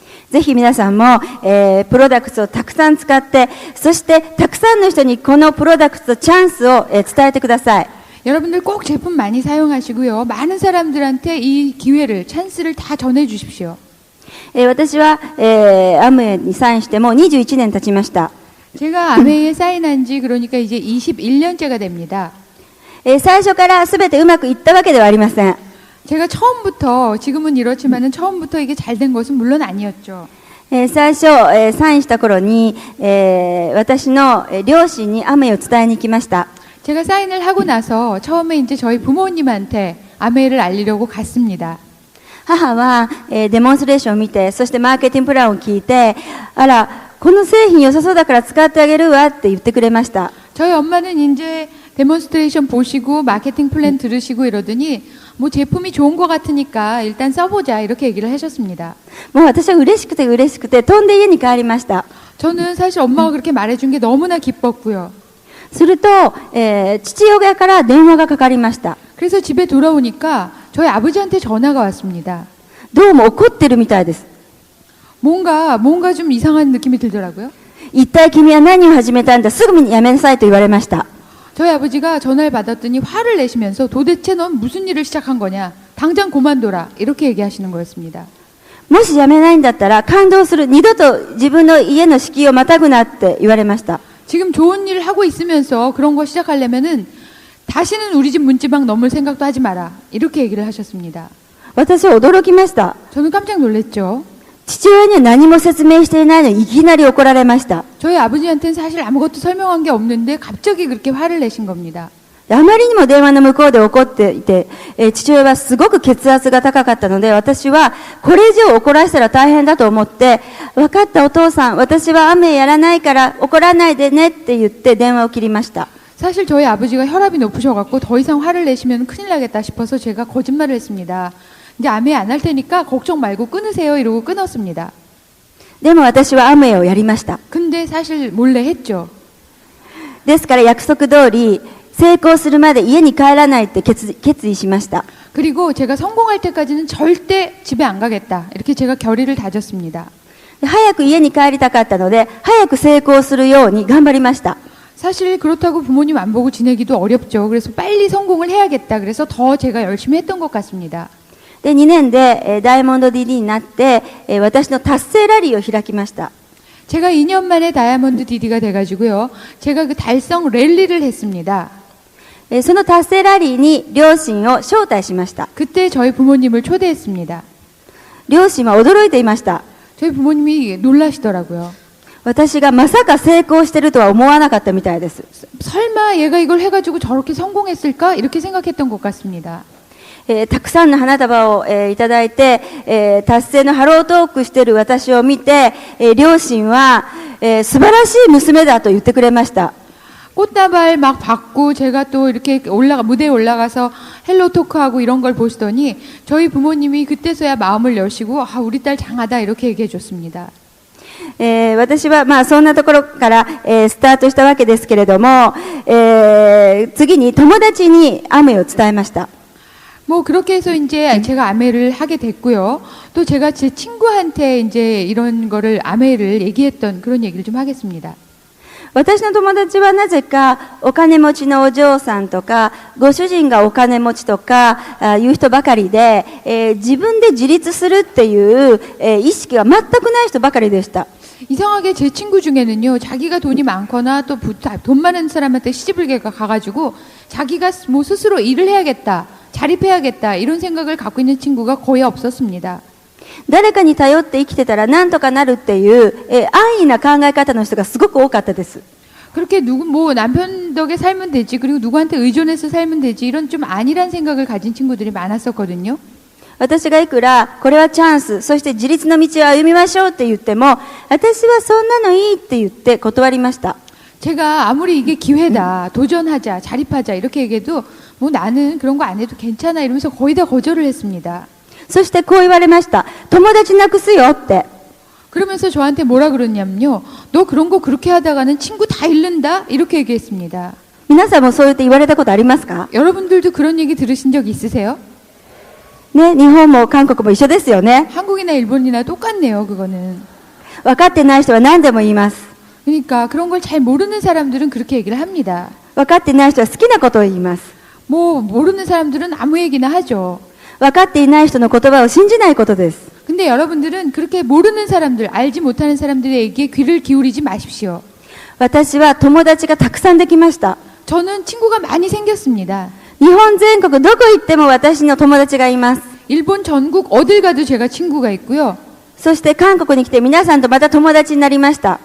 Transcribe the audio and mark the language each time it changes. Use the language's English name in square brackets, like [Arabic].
[Japanese] ぜひ皆さんも、プロダクトをたくさん使って、そしてたくさんの人にこのプロダクトチャンスを、伝えてください。 [Korean] 여러분들 꼭 제품 많이 사용하시고요. 많은 사람들한테 이 기회를, 찬스를 다 전해 주십시오. [Japanese] 私は、アムウェイにサインしても21年経ちました。 [Korean] 제가 아메이에 사인한 지 그러니까 이제 21년째가 됩니다. [Japanese] 最初から全てうまくいったわけではありません。 [Korean] 제가 처음부터 지금은 이렇지만은 처음부터 이게 잘 된 것은 물론 아니었죠. [Japanese] 最初、サインした頃に、私の両親にアメを伝えに行きました。 [Korean] 제가 사인을 하고 나서 처음에 이제 저희 부모님한테 아메를 알리려고 갔습니다. [Japanese] 母は、デモンストレーションを見て、そしてマーケティングプランを聞いて、あら、この製品良さそうだから使ってあげるわって言ってくれました。 [Korean] 저희 엄마는 이제 데몬스트레이션 보시고 마케팅 플랜 들으시고 이러더니 뭐 제품이 좋은 것 같으니까 일단 써보자 이렇게 얘기를 하셨습니다. [Japanese] もう私は嬉しくて嬉しくて飛んで家に帰りました。 [Korean] 저는 사실 엄마가 그렇게 말해준 게 너무나 기뻤고요. [Japanese] すると、父親から電話がかかりました。 [Korean] 그래서 집에 돌아오니까 저희 아버지한테 전화가 왔습니다. [Japanese] どうも怒ってるみたいです。 [Korean] 뭔가 좀 이상한 느낌이 들더라고요. [Japanese] 一体君は何を始めたんだ、すぐにやめなさいと言われました。 [Korean] 저희 아버지가 전화를 받았더니 화를 내시면서 도대체 넌 무슨 일을 시작한 거냐? 당장 그만둬라. 이렇게 얘기하시는 거였습니다. [Japanese] もしやめないんだったら感動する、二度と自分の家の敷居をまたぐなって言われました。 [Korean] 지금 좋은 일을 하고 있으면서 그런 거 시작하려면은 다시는 우리 집 문지방 넘을 생각도 하지 마라. 이렇게 얘기를 하셨습니다. [Japanese] 私は驚きました。 [Korean] 저는 깜짝 놀랐죠. [Japanese] 父親には何も説明していないのにいきなり怒られました。 [Korean] 저희 아버지한테는 사실 아무것도 설명한 게 없는데 갑자기 그렇게 화를 내신 겁니다. [Japanese] あまりにも電話の向こうで怒っていて、父親はすごく血圧が高かったので、私はこれ以上怒らせたら大変だと思って、分かったお父さん、私は雨やらないから怒らないでねって言って電話を切りました。 [Korean] 사실 저희 아버지가 혈압이 높으셔갖고 더 이상 화를 내시면 큰일 나겠다 싶어서 제가 거짓말을 했습니다. 이제 아메 안 할 테니까 걱정 말고 끊으세요 이러고 끊었습니다. [Japanese] でも私は雨をやりました。 [Korean] 근데 사실 몰래 했죠. [Japanese] ですから約束通り成功するまで家に帰らないって決意しました。 [Korean] 그리고 제가 성공할 때까지는 절대 집에 안 가겠다. 이렇게 제가 결의를 다졌습니다. [Japanese] 早く家に帰りたかったので、早く成功するように頑張りました。 [Korean] 사실 그렇다고 부모님 안 보고 지내기도 어렵죠. 그래서 빨리 성공을 해야겠다. 그래서 더 제가 열심히 했던 것 같습니다. [Japanese] で、2年でダイヤモンド DD になって、私の達成ラリーを開きました。 [Korean] 제가 2년 만에 다이아몬드 DD가 돼가지고요. 제가 그 달성 랠리를 했습니다. [Japanese] その達成ラリーに両親を招待しました。 [Korean] 그때 저희 부모님을 초대했습니다. [Japanese] 両親は驚いていました。 [Korean] 저희 부모님이 놀라시더라고요. [Japanese] 私がまさか成功してるとは思わなかったみたいです。 [Korean] 설마 얘가 이걸 해가지고 저렇게 성공했을까? 이렇게 생각했던 것 같습니다. [Japanese] たくさんの花束を、いただいて、達成のハロートークしている私を見て、両親は、素晴らしい娘だと言ってくれました。 [Korean] 꽃다발 막 받고 제가 또 이렇게 무대에 올라가서 헬로 토크하고 이런 걸 보시더니 저희 부모님이 그때서야 마음을 여시고 아, 우리 딸 장하다 이렇게 얘기해 줬습니다. [Japanese] 私はまあそんなところから、スタートしたわけですけれども、次に友達に雨を伝えました。 [Korean] 뭐 그렇게 해서 이제 제가 아메를 하게 됐고요. 또 제가 제 친구한테 이제 이런 거를 아메를 얘기했던 그런 얘기를 좀 하겠습니다. [Japanese] 私の友達はなぜかお金持ちのお嬢さんとかご主人がお金持ちとかいう人ばかりで、自分で自立するっていう、意識が全くない人ばかりでした。 [Korean] 이상하게 제 친구 중에는요, 자기가 돈이 많거나 또 돈 많은 사람한테 시집을 가가지고 자기가 뭐 스스로 일을 해야겠다, 자립해야겠다 이런 생각을 갖고 있는 친구가 거의 없었습니다. [Japanese] 誰かに頼って生きてたら何とかなるっていう、安易な考え方の人がすごく多かったです。 [Korean] 그렇게 뭐 남편 덕에 살면 되지, 그리고 누구한테 의존해서 살면 되지 이런 좀 안일한 생각을 가진 친구들이 많았었거든요. [Japanese] 私がいくらこれはチャンス、そして自立の道を歩みましょうって言っても、私はそんなのいいって言って断りました。 [Korean] 제가 아무리 이게 기회다, 도전하자, 자립하자 이렇게 얘기해도 뭐 나는 그런 거 안 해도 괜찮아 이러면서 거의 다 거절을 했습니다. [Japanese] そしてこう言われました。友達なくすよって。 [Korean] 그러면서 저한테 뭐라 그러냐면요. 너 그런 거 그렇게 하다가는 친구 다 잃는다? 이렇게 얘기했습니다. [Japanese] 皆さんもそう言って言われたことありますか？ [Korean] 여러분들도 그런 얘기 들으신 적 있으세요? [Japanese] ね、日本も韓国も一緒ですよね。 [Korean] 한국이나 일본이나 똑같네요, 그거는. [Japanese] 分かってない人は何でも言います。 [Korean] 그러니까 그런 걸 잘 모르는 사람들은 그렇게 얘기를 합니다. [Japanese] 分かってない人は好きなことを言います。 [Korean] 뭐 모르는 사람들은 아무 얘기나 하죠. [Japanese] 分かっていない人の言葉を信じないことです。 [Korean] 근데 여러분들은 그렇게 모르는 사람들, 알지 못하는 사람들의 얘기에 귀를 기울이지 마십시오. [Japanese] 私は友達がたくさんできました。 [Korean] 저는 친구가 많이 생겼습니다. [Japanese] 日本全国どこ行っても私の友達がいます。 [Korean] 일본 전국 어딜 가도 제가 친구가 있고요. [Japanese] そして韓国に来て皆さんとまた友達になりました。